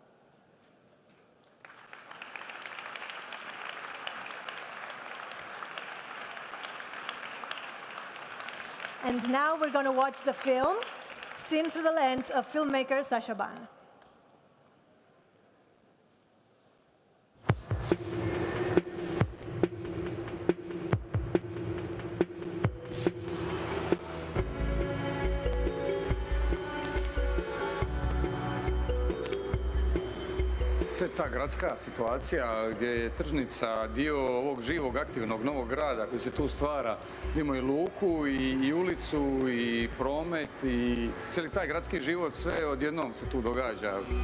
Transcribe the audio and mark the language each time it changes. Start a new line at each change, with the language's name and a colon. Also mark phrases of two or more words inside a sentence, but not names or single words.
English: And now we're going to watch the film, seen through the lens of filmmaker Sasha Ban.
Croatian: To je ta gradska situacija gdje je tržnica dio ovog živog, aktivnog novog grada koji se tu stvara. Imamo i luku, i ulicu, i promet, i cijeli taj gradski život, sve odjednom se tu događa.